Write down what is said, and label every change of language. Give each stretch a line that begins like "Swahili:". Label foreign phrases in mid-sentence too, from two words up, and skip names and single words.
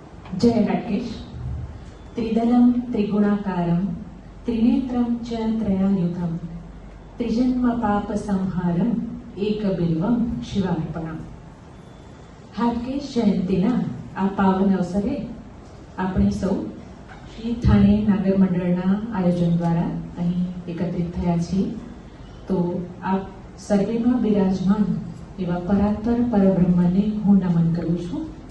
Sanskrit: जय राकेश। त्रिदलं त्रिगुणाकारं त्रिनेत्रं च त्रयायुधं त्रिजन्म पाप संहारं एकबिल्वं शिवार्पणम्।
Gujarati: હાટકેશ જયંતિના આ પાવન અવસરે આપણે સૌ શ્રી થાણે નાગર મંડળના આયોજન દ્વારા અહીં એકત્રિત થયા છીએ। તો આપ સર્વેમાં બિરાજમાન એવા પરાત્પર પરબ્રહ્મને હું નમન કરું છું।